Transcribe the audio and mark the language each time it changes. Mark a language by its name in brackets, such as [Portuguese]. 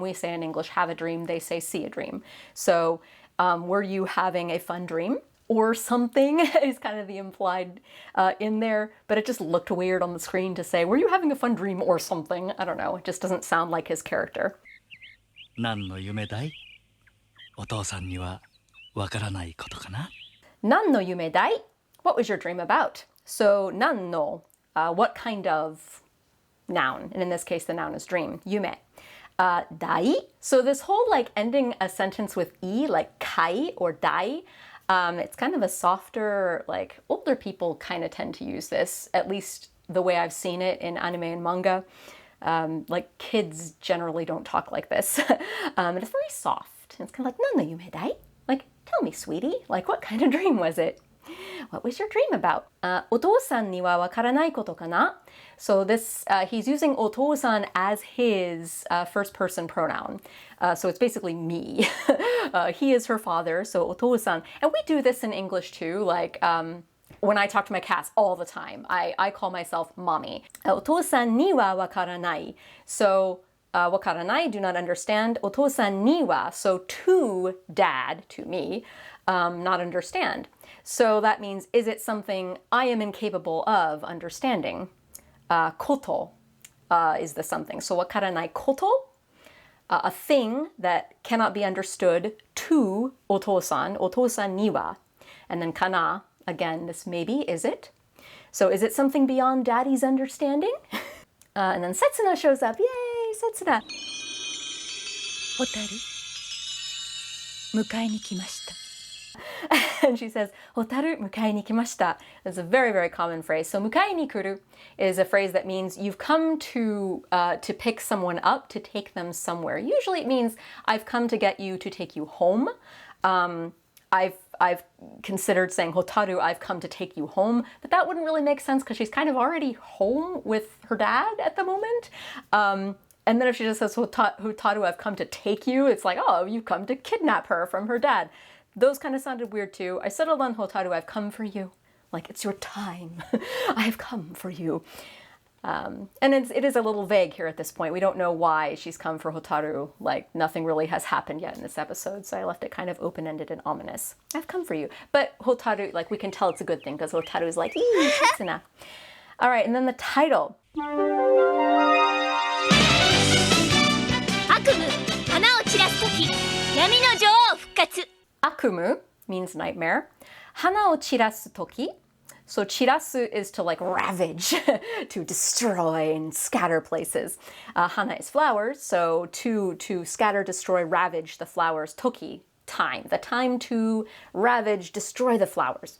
[English] We say in English have a dream, they say see a dream. So were you having a fun dream? Or something is kind of the implied in there, but it just looked weird on the screen to say, were you having a fun dream or something? I don't know, it just doesn't sound like his character. [Japanese] 何の夢だい? お父さんには分からないことかな? 何の夢だい? [English] What was your dream about? So 何の, what kind of noun? And in this case, the noun is dream. Yume. Dai. So this whole like ending a sentence with i, like kai or dai, it's kind of a softer, like older people kind of tend to use this, at least the way I've seen it in anime and manga. Like kids generally don't talk like this. And it's very soft. It's kind of like, [Japanese] 何の夢だい? [English] Like, tell me, sweetie, like what kind of dream was it? What was your dream about? [Japanese] お父さんには分からないことかな? [English] So this, he's using Otousan as his first person pronoun. So it's basically me. He is her father, so Otousan. And we do this in English too, like when I talk to my cats all the time. I call myself mommy. [Japanese] お父さんには分からない. [English] So wakaranai, do not understand. Otousan ni wa, so to dad, to me, not understand. So that means, is it something I am incapable of understanding? Koto is the something. So wakaranai koto, a thing that cannot be understood to otousan ni wa. And then kana, again, this maybe, is it? So is it something beyond daddy's understanding? And then Setsuna shows up. Yay, Setsuna. [Japanese] ホタル、迎えに来ました。 [English] And she says, [Japanese] ホタル、迎えに来ました. [English] That's a very, very common phrase. So 迎えに来る is a phrase that means you've come to pick someone up, to take them somewhere. Usually it means I've come to get you, to take you home. I've considered saying hotaru, I've come to take you home, but that wouldn't really make sense because she's kind of already home with her dad at the moment. And then if she just says hotaru, I've come to take you, it's like, oh, you've come to kidnap her from her dad. Those kind of sounded weird too. I settled on hotaru, I've come for you. Like, it's your time. I have come for you. And it is a little vague here at this point. We don't know why she's come for Hotaru. Like, nothing really has happened yet in this episode, so I left it kind of open-ended and ominous. I've come for you. But Hotaru, like, we can tell it's a good thing because Hotaru is like, ee, Setsuna. All right, and then the title. [Japanese] 悪夢、花を散らすとき、闇の女王復活。 [English] Akumu means nightmare. [Japanese] Hana o chirasu toki. [English] So chirasu is to like ravage, to destroy and scatter places. Hana is flowers, so to scatter, destroy, ravage the flowers. Toki, time, the time to ravage, destroy the flowers.